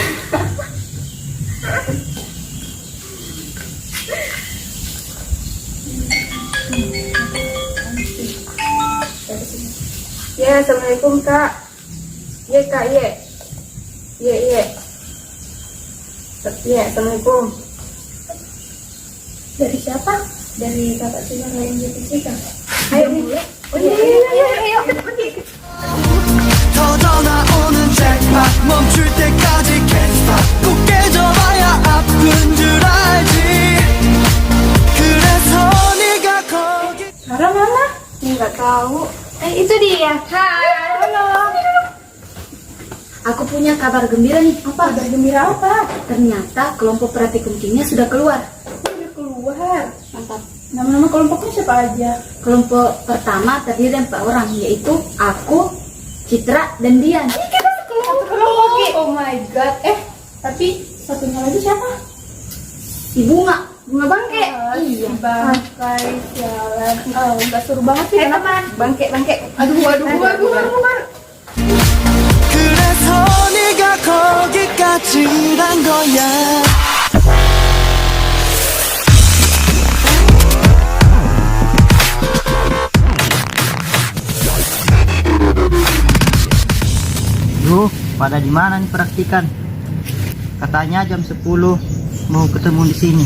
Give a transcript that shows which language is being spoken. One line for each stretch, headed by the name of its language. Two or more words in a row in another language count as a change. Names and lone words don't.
Indonesian: Ya, assalamualaikum kak. Ye kak, ye. Ye. Ya, assalamualaikum. Dari siapa? Dari kakak senior yang di Fisika. Ayo nih. Oh iya. Ayo.
Korean: 터져나오는 잭팟 멈출 때까지
English: can't stop
Korean: 꼭 깨져봐야 아픈 줄 알지 그래서 네가 거기
Indonesian: Rara mana? Nggak tahu. Itu dia. Hai. Halo. Aku punya kabar gembira nih. Apa? Kabar gembira apa? Ternyata kelompok praktikum kimia sudah keluar. Udah keluar. Mantap. Nama-nama kelompoknya siapa aja? Kelompok pertama terdiri dari 4 orang, yaitu aku, Citra dan Dian. Kita sekelompok.
English: Oh my god.
Indonesian: Tapi satunya lagi siapa? Si Bunga Bangke. Iya. Bangkai jalan. Nggak seru banget sih. Teman. Bangke. Aduh.
Korean: 그래서 네가 거기까지 간 거야
Indonesian: Duh, pada di mana nih praktikan? Katanya jam 10 mau ketemu di sini.